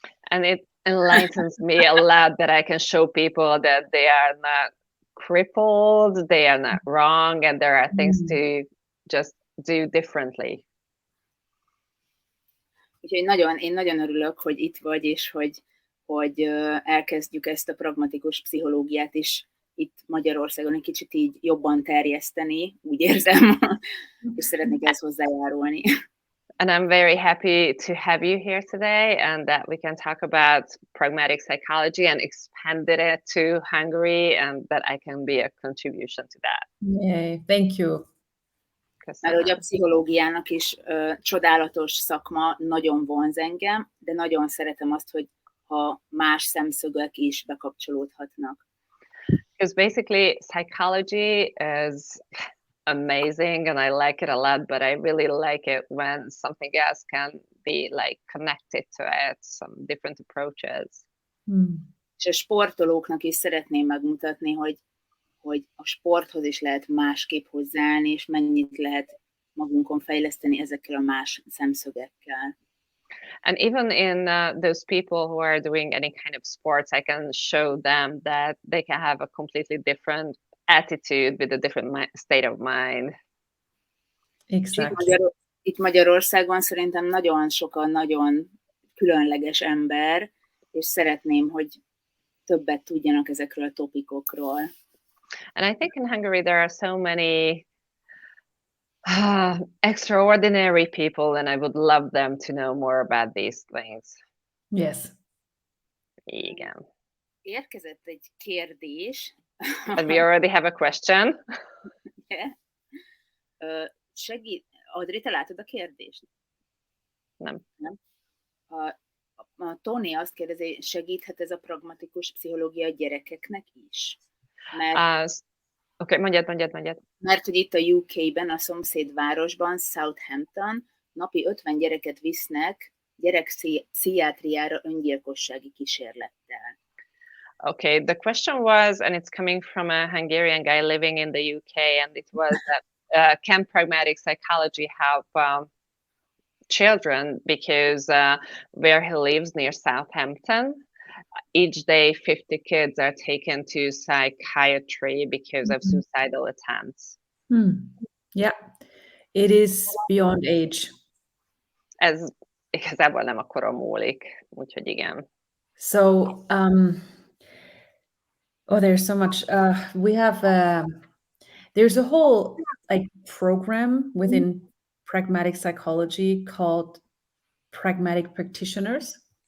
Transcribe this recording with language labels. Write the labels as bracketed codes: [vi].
[en] And it enlightens me a lot that I can show people that they are not crippled, they are not wrong, and there are things to just do differently. [hu] Úgyhogy én nagyon örülök, hogy itt vagy, és hogy elkezdjük ezt a pragmatikus pszichológiát is itt Magyarországon egy kicsit így jobban terjeszteni, úgy érzem, és szeretnék ezt hozzájárulni. [en] And I'm very happy to have you here today and that we can talk about pragmatic psychology and expanded it to Hungary, and that I can be a contribution to that. Yay, thank you. [hu] Mert hogy a pszichológiának is csodálatos szakma, nagyon vonz engem, de nagyon szeretem azt, hogy ha más szemszögek is bekapcsolódhatnak. [en] Because basically psychology is amazing and I like it a lot, but I really like it when something else can be like connected to it, some different approaches. [hu] És a sportolóknak is szeretném megmutatni, hogy a sporthoz is lehet másképp hozzáállni, és mennyit lehet magunkon fejleszteni ezekkel a más szemszögekkel. [en] And even in those people who are doing any kind of sports, I can show them that they can have a completely different attitude with a different state of mind. Exactly. [hu] Itt Magyarországon szerintem nagyon sokan nagyon különleges ember, és szeretném, hogy többet tudjanak ezekről a topikokról. [en] And I think in Hungary there are so many extraordinary people, and I would love them to know more about these things. Yes. [hu] Igen. Érkezett egy kérdés. [en] And we already have a question. Yeah. [hu] Audrey, te látod a kérdést? Nem. A Tony azt kérdezi, segíthet ez a pragmatikus pszichológia a gyerekeknek is? Oké, mondjad. Mert hogy itt a UK-ben, a szomszédvárosban, Southampton, napi 50 gyereket visznek gyerekpszichiátriára öngyilkossági kísérlettel. [en] Okay, the question was, and it's coming from a Hungarian guy living in the UK, and it was that can pragmatic psychology help children, because where he lives near Southampton, each day 50 kids are taken to psychiatry because of suicidal attempts. Yeah, it is beyond age. [hu] Ez igazából nem a koron múlik, úgyhogy igen. [en] So, there's so much. We have there's a whole program within pragmatic psychology called Pragmatic Practitioners.